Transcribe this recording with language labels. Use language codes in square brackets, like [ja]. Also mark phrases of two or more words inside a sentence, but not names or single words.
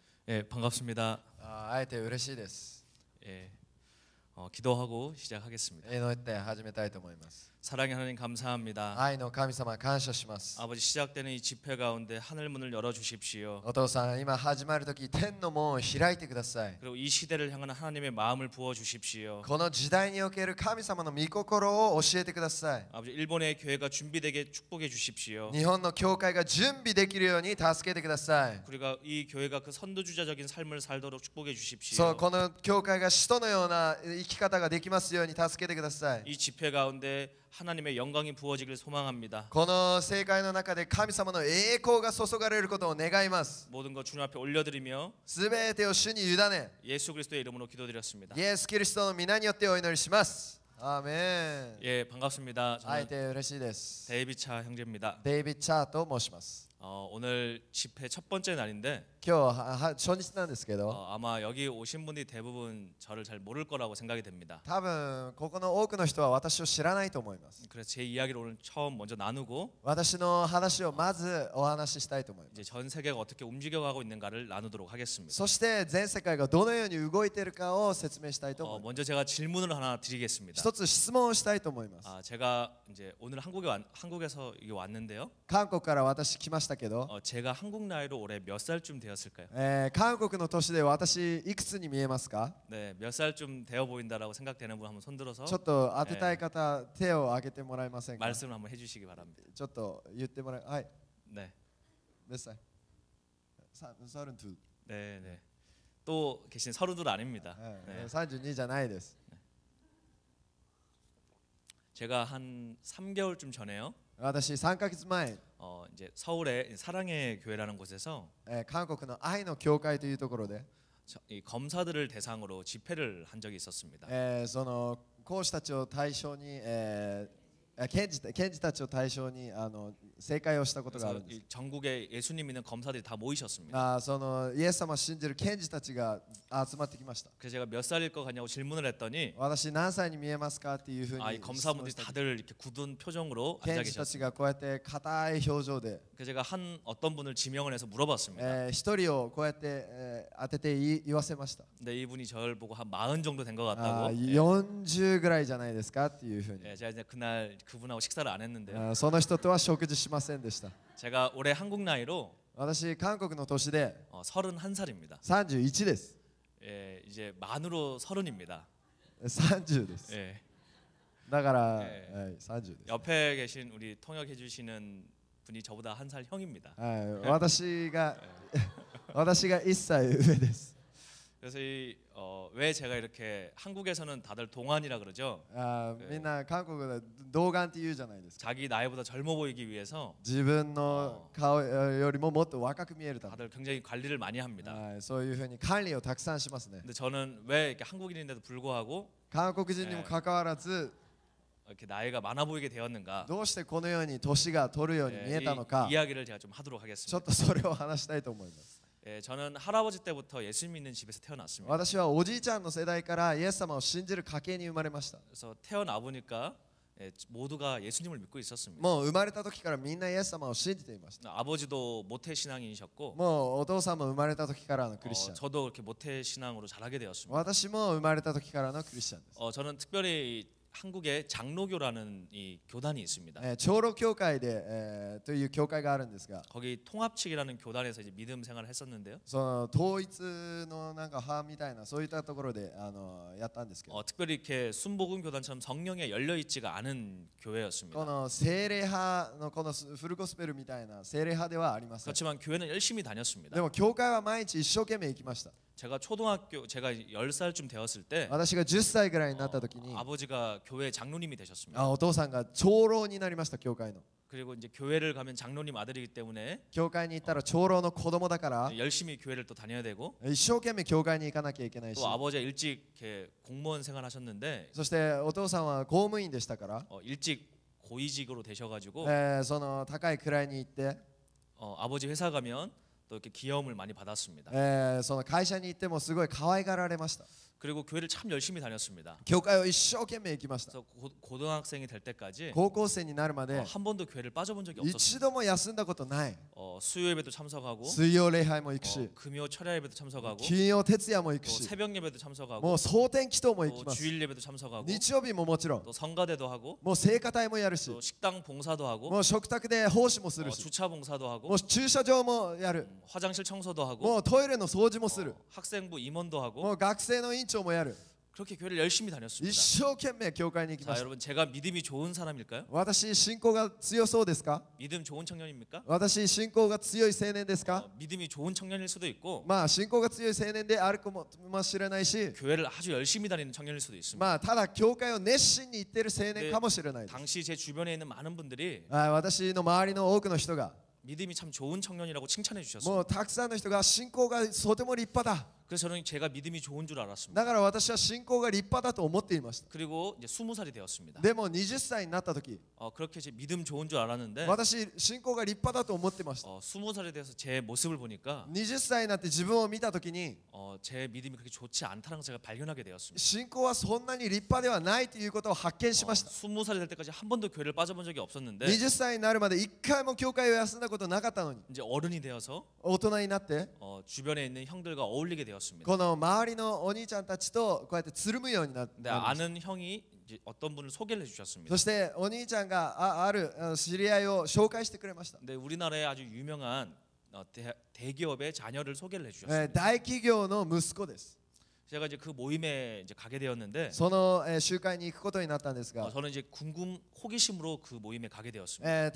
[ko] 예, 반갑습니다. [ja] 会えて嬉しいです。 [ko] 예, 기도하고 시작하겠습니다. [ja] 祈って始めたいと思います。 [ko] 사랑의 하나님 감사합니다. [ja] 愛の神様感謝します。 [ko] 아버지 시작되는 이 집회 가운데 하늘 문을 열어 주십시오. [ja] お父さん、今始まるとき天の門を開いてください。 [ko] 그리고 이 시대를 향한 하나님의 마음을 부어 주십시오. [ja] この時代における神様の御心を教えてください。 [ko] 아버지 일본의 교회가 준비되게 축복해 주십시오. [ja] 日本の教会が準備できるように助けてください。 [ko] 그리고 이 교회가 그 선두주자적인 삶을 살도록 축복해 [ja] そう、 [ko] 주십시오. [ja] この教会が使徒のような生き方ができますように助けてください。 [ko] 이 집회 가운데 하나님의 영광이 부어지길 소망합니다. [ja] この聖会の中で神様の栄光が注がれることを願います。 [ko] 모든 것 주님 앞에 올려드리며 [ja] すべてを主に委ね、 [ko] 예수 그리스도의 이름으로 기도드렸습니다. [ja] イエス・キリストの皆によってお祈りします。アーメン。 [ko] 예, 반갑습니다. [ja] 会え [ko] 저는 [ja] て嬉しいです。 [ko] 데이비차 형제입니다. [ja] デイビッド・チャーと申します。 [ko] 오늘 집회 첫 번째 날인데 [ja] 今日は初日なんですけど、 [ko] 아마 여기 오신 분들이 대부분 저를 잘 모를 거라고 생각이 됩니다. [ja] 多分ここの多くの人は私を知らないと思います。 [ko] 그래서 제 이야기를 오늘 처음 먼저 나누고 [ja] 私の話をまずお話ししたいと思います。 [ko] 이제 전 세계가 어떻게 움직여가고 있는가를 나누도록 하겠습니다. [ja] そして全世界がどのように動いているかを説明したいと思います。 [ko] 먼저 제가 질문을 하나 드리겠습니다. [ja] 一つ質問をしたいと思います。 [ko] 제가 이제 오늘 한국에서 이게 왔는데요. [ja] 韓国から私来ましたけど、 [ko] 제가 한국 나이로 올해 몇 살쯤 되었을까요? [ja] 韓国の年で私いくつに見えますか？ [ko] 네, 몇 살쯤 되어 보인다라고 생각되는 분 한번 손들어서 [ja] ちょっと当てたい方、手を挙げてもらえませんか？ [ko] 말씀을 한번 해주시기 바랍니다. [ja] ちょっと言ってもらえ、はい。 [ko] 네, 몇 살? 32。 네, 네. 또 계신 32 아닙니다. 네. [ja] 32 じゃないです。 [ko] 제가 한 3개월쯤 전에요. [ja] 私3ヶ月前、 [ko] 이제 서울의 사랑의 교회라는 곳에서 [ja] 韓国の愛の教会というところで、 [ko] 이 검사들을 대상으로 집회를 한 적이 있었습니다. [ja] その講師たちを対象に、検事たちを対象に正解をしたことがあるんです。 [ko] 이 전국에 예수님 믿는 검사들이 다 모이셨습니다. [ja] そのイエス様を信じる検事たちが集まってきました。 [ko] 그래서 제가 몇 살일 것 같냐고 질문을 했더니 [ja] 私何歳に見えますかっていうふうに [ko] 이 [ja] 質問 [ko] 검사분들이 [ja] した。 [ko] 다들 이렇게 굳은 표정으로 앉아 [ja] 検事たち [ko] 계셨습니다. [ja] がこうやって硬い表情で、 [ko] 그래서 제가 어떤 분을 지명을 해서 물어봤습니다. [ja] 一人をこうやって、当てて言わせました。 [ko] 근데 이분이 저를 보고 한 40 정도 된 것 같다고. [ja] 40 ぐらいじゃないですかっていうふうに。 [ko] 제가 이제 그날 그분하고 식사를 안 했는데요. [ja] その人とは食事しませんでした。 [ko] 제가 올해 한국 나이로 [ja] 私韓国の年で [ko] 31살입니다. [ja] 31です。 [ko] 예, 이제 만으로 30입니다. [ja] 30 です。 [ko] 예. [ja] だから、はい、え 30です。 [ko] 옆에 계신 우리 통역해 주시는 분이 저보다 한 살 형입니다. [ja] はい、私が1歳上です。 [ko] 그래서 왜 제가 이렇게 한국에서는 다들 동안이라 그러죠. [ja] みんな韓国で童顔って言うじゃないですか。 [ko] 자기 나이보다 젊어 보이기 위해서 [ja] 自分の顔よりももっと若く見えるため。 [ko] 다들 굉장히 관리를 많이 합니다. [ja] はい、そういうふうに管理をたくさんしますね。 [ko] 근데 저는 왜 이렇게 한국인인데도 불구하고 [ja] 韓国人にもかかわらず、 [ko] 이렇게 나이가 많아 보이게 되었는가? [ja] どうしてこのように年が取るように見えたのか、 [ko] 이야기를 제가 좀 하도록 [ja] ちょ [ko] 하겠습니다. [ja] っとそれを話したいと思います。 [ko] 예, 저는 할아버지 때부터 예수 믿는 집에서 태어났습니다. [ja] 私はおじいちゃんの世代からイエス様を信じる家系に生まれました。 [ko] 그래서 태어나 보니까 모두가 예수님을 믿고 있었습니다. [ja] もう生まれた時からみんなイエス様を信じていました。 [ko] 아버지도 모태 신앙인이셨고 [ja] もうお父さんも生まれた時からのクリスチャン。 [ko] 저도 그렇게 모태 신앙으로 자라게 되었습니다. [ja] 私も生まれた時からのクリスチャンです。 [ko] 저는 특별히 한국에 장로교라는 이 교단이 있습니다. [ja] 長老教会で、という教会があるんですが、 [ko] 거기 통합측이라는 교단에서 이제 믿음 생활을 했었는데요. [ja] その統一のなんか派みたいなそういったところでやったんですけど、 [ko] 특별히 이렇게 순복음 교단처럼 성령에 열려 있지가 않은 [ja] こ [ko] 교회였습니다. [ja] の聖霊派のこのフルゴスペルみたいな聖霊派ではありません。 [ko] 그렇지만 교회는 열심히 다녔습니다. [ja] でも教会は毎日一生懸命行きました。 [ko] 제가 10살쯤 되었을 때 [ja] 私が10歳ぐらいになった時に、 [ko] 아버지가 교회 장로님이 되셨습니다. [ja] お父さんが長老になりました。教会の [ko] 그리고 이제 교회를 가면 장로님 아들이기 때문에 [ja] 教会に行ったら長老の子供だから [ko] 열심히 교회를 또 다녀야 되고 [ja] 一生懸命教会に行かなきゃいけないし、 [ko] 또 아버지가 일찍 이렇게 공무원 생활하셨는데 [ja] そしてお父さんは公務員でしたから、 [ko] 일찍 고위직으로 되셔가지고 [ja] その高い位に行って、 [ko] 아버지 회사 가면 또 이렇게 귀여움을 많이 받았습니다. [ja] その会社に行ってもすごい可愛がられました。 [ko] 그리고 교회를 참 열심히 다녔습니다. [ja] 教会を一生懸命行きました。 [ko] 그래서 고등학생이 될 때까지 [ja] 高校生になるまで [ko] 한 번도 교회를 빠져본 적이 [ja] 一 [ko] 없었습니다. [ja] 度も休んだことない。 [ko] 수요 예배도 참석하고 [ja] 水曜礼拝も行くし、 [ko] 금요 철야 예배도 참석하고 [ja] 金曜徹夜も行く [ko] 또 [ja] し、 [ko] 새벽 예배도 참석하고 [ja] もう蒼天祈祷も行 [ko] 또 [ja] きます。 [ko] 주일 예배도 참석하고 [ja] 日曜日ももちろん、 [ko] 또 성가대도 하고 [ja] もう聖歌隊もやるし、 [ko] 또 식당 봉사도 하고 [ja] もう食卓で奉仕もするし、 [ko] 주차 봉사도 하고 [ja] もう駐車場もやる、 [ko] 화장실 청소도 하고 [ja] もうトイレの掃除もする、 [ko] 학생부 임원도 하고 [ja] もう学生の委員長もやる。 [ko] 그렇게 교회를 열심히 [ja] 一 [ko] 다녔습니다. [ja] 生懸命教会に行きま [ko] 자 [ja] した。 [ko] 여러분 제가 믿음이 좋은 사람일까요? [ja] 私信仰が強そうですか？ [ko] 믿음 좋은 청년입니까? [ja] 私信仰が強い青年ですか？ [ko] 믿음이 좋은 청년일 수도 있고 [ja] まあ信仰が強い青年であるかもしれないし、 [ko] 교회를 아주 열심히 다니는 청년일 수도 있습니다. [ja] まあただ教会を熱心に行っている青年かもしれないです。 [ko] 당시 제 주변에 있는 많은 분들이 [ja] 私の周りの多くの人が [ko] 믿음이 참 좋은 청년이라고 칭찬해 [ja] も [ko] 주셨습니다. [ja] うたくさんの人が信仰がとても立派だ。 [ko] 그래서 저는 제가 믿음이 좋은 줄 알았습니다. [ja] だから私は信仰が立派だと思っていました。 [ko] 그리고 이제 20살이 되었습니다. [ja] でも20歳になった時、 [ko] 그렇게 제 믿음 좋은 줄 알았는데 [ja] 私信仰が立派だと思ってました。 [ko] 20살이 돼서 제 모습을 보니까 [ja] 20 歳になって自分を見た時に、 [ko] 제 믿음이 그렇게 좋지 않다는 걸 제가 발견하게 되었습니다. [ja] 信仰はそんなに立派ではないということを発見しました。 [ko] 20살이 될 때까지 한 번도 교회를 빠져본 적이 없었는데 [ja] 20 歳になるまで1回も教会を休んだことなかったのに、 [ko] 이제 어른이 되어서 [ja] 大人になって [ko] 주변에 있는 형들과 어울리게 되었습니다. [ja] この周りのお兄ちゃんたちとこうやってつるむようになって、 [ko] 근데 아는 형이 이제 어떤 분을 소개를 해주셨습니다. [ja] そしてお兄ちゃんがある知り合いを紹介してくれました。 [ko] 근데 우리나라에 아주 유명한 대기업의 자녀를 소개를 해주셨습니다. [ja] 大企業の息子です。 [ko] 제가 이제 그 모임에 이제 가게 되었는데 [ja] その集会に行くことになったんですが、 [ko] 저는 이제 호기심으로 그 모임에 가게 되었습니다.